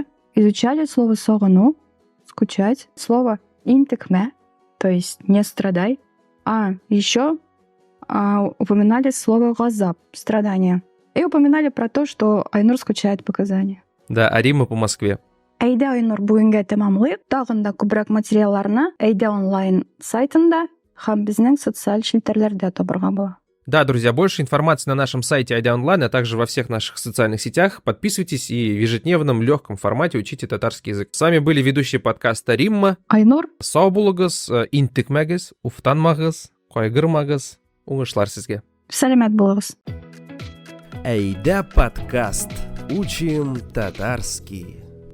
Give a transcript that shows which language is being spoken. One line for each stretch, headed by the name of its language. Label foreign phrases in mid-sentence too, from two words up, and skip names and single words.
Russian: Изучали слово «согыну», скучать. Слово «интекме», то есть «не страдай». Еще упоминали слово «газап», страдание. И упоминали про то, что Айнур скучает по Казани. Да, а Рима по Москве.
Tatar: Әйдә, Айнур, бүгенгә тәмамлыйк. Тагын да күбрәк материалларны Әйдә онлайн сайтында һәм безнең социаль челтәрләрдә табырга була.
Russian: Да, друзья, больше информации на нашем сайте Айда Онлайн, а также во всех наших социальных сетях. Подписывайтесь и в ежедневном легком формате учите татарский язык. С вами были ведущие подкаста Римма, Айнур,
Tatar: сау булыгыз, интекмәгез, уфтанмагыз, кайгырмагыз, уңышлар сезгә. сәламәт булыгыз.
Russian: Әйдә подкаст. Учим татарский.